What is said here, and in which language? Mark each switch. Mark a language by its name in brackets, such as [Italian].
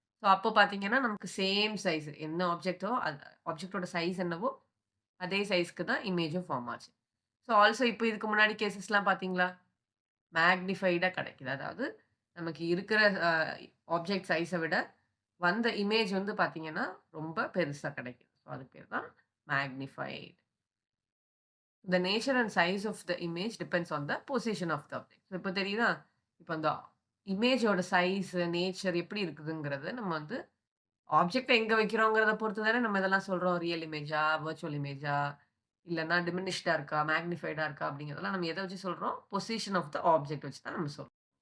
[Tamil] So அப்போ பார்த்தீங்கன்னா, நமக்கு சேம் சைஸ் என்ன ஆப்ஜெக்ட்டோ ஆப்ஜெக்ட்டோட சைஸ் என்னவோ, அதே சைஸ்க்கு தான் இமேஜும் ஃபார்ம் ஆச்சு. ஸோ ஆல்சோ இப்போ இதுக்கு முன்னாடி கேஸஸ்லாம் பார்த்தீங்களா? மேக்னிஃபைடா கிடைக்குது. அதாவது நமக்கு இருக்கிற அ ஆப்ஜெக்ட் சைஸ விட வந்த இமேஜ் வந்து பார்த்தீங்கன்னா, ரொம்ப பெருசா கிடைக்குது. ஸோ அதுக்கு பேர் தான் magnified. [English] The nature and size of the image depends on the position of the object. [Tamil] So இப்ப தெரியுதா? இப்ப அந்த இமேஜோட சைஸ், நேச்சர் எப்படி இருக்குதுங்கிறது நம்ம வந்து ஆப்ஜெக்ட்ட எங்க வைக்கிறோங்கிறத பொறுத்து தானே நம்ம இதெல்லாம் சொல்றோம். ரியல் இமேஜா, வர்ச்சுவல் இமேஜா, இல்லன்னா டிமினிஷ்டா இருக்கா, மேக்னிஃபைடா இருக்கா அப்படிங்கிறதெல்லாம் நம்ம எத வச்சு சொல்றோம்? [English] position of the object [Tamil] வச்சு தான் நம்ம சொல்றோம்.